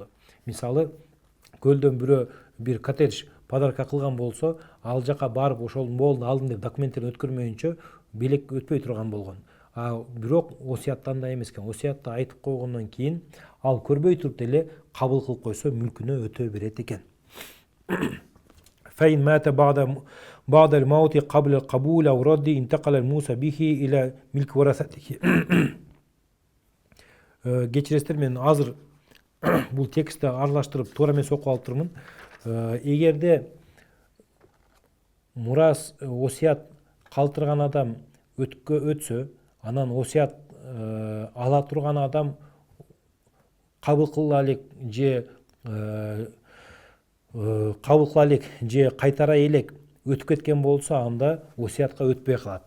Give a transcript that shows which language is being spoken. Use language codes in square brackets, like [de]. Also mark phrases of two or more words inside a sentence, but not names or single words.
[ky] Мисалы, көлдөн бирөө бир коттедж подарка кылган болсо, ал жака барып ошол болду алдым деп документтерин өткөрмөйүнчө белек өтпөй турган болгон. Бирок осияттан да эмес экен. Осиятты айтып койгондон кийин ал көрбөй туруп деле кабыл кылып койсо мүлкүнө өтө берет экен. [ar] فإن مات بعد الموت قبل القبول أو رد انتقل الموصى به إلى ملك ورثته. [ky] Кечиресиздер, мен азыр бул текстти аралаштырып туура эмес окуп алыптырмын. Эгерде мурас осият калтырган адам өтсө, анан осият ала турган адам кабыл кыла элек же кайтара элек өтүп кеткен болса, анда осиятка өтпөй калат.